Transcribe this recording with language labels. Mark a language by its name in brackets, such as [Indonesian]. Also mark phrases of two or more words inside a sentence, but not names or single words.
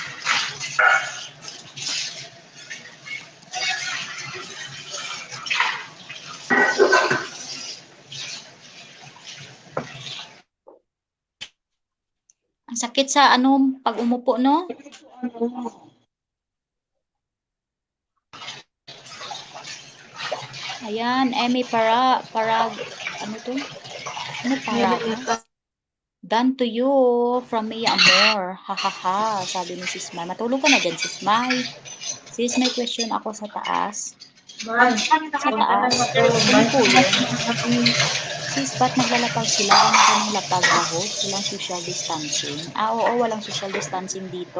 [Filipino] Ang sakit sa pag umupo, no? Ayan, Emmy Parag, ano to? [English] Ano Parag? Done to you from Mia Amor. Ha ha ha, [Filipino] sabi ni Sis Mai. Matulog ka na dyan, Sis Mai. Sis, may question ako sa taas. Sa taas. Ano po yun? Sis, ba't naglalapag sila? Ano kaming lapag na host? Walang [English] social distancing. [Filipino] Oo, walang [English] social distancing [Filipino] dito.